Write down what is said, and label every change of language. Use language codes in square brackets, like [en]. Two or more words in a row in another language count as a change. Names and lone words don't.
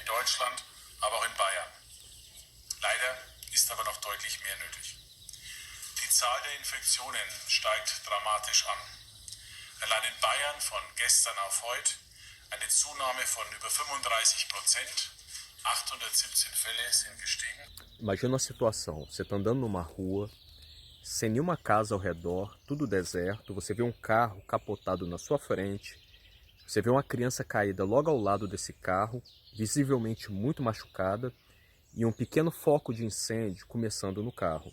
[de] Deutschland, aber auch in Bayern. Leider ist aber noch deutlich mehr nötig. Die Zahl der Infektionen steigt dramatisch an. Allein in Bayern von gestern auf heute eine Zunahme von über 35%. 817 Fälle sind gestiegen. [pt] Imagina a situação, você está andando numa rua, sem nenhuma casa ao redor, tudo deserto, você vê um carro capotado na sua frente, você vê uma criança caída logo ao lado desse carro, visivelmente muito machucada, e um pequeno foco de incêndio começando no carro.